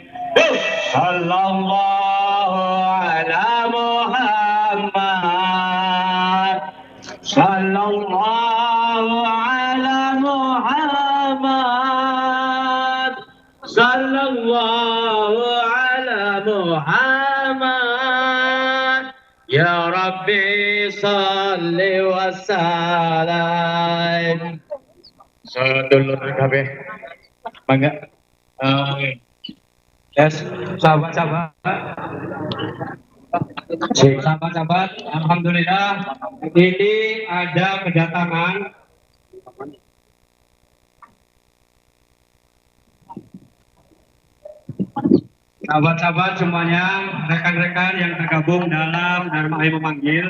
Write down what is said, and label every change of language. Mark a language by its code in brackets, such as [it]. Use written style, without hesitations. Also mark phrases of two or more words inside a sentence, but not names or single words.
[ar] صلى الله على محمد، صلى الله على محمد، صلى الله على محمد. يا رب صل وسلم. [jv] Sedulur kabeh. Mangga. [id] Yes, sahabat-sahabat, alhamdulillah ini ada kedatangan sahabat-sahabat semuanya, rekan-rekan yang tergabung dalam Dharma Ayo Memanggil.